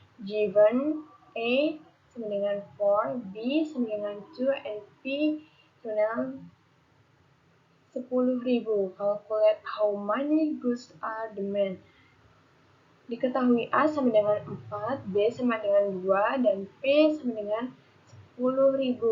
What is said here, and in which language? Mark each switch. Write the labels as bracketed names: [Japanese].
[Indonesian] Given A sama dengan 4, B sama dengan 2, and P sama dengan 10.000. [English] Calculate how many goods are demand. [Indonesian] Diketahui A sama dengan 4, B sama dengan 2, dan P sama dengan 10.000.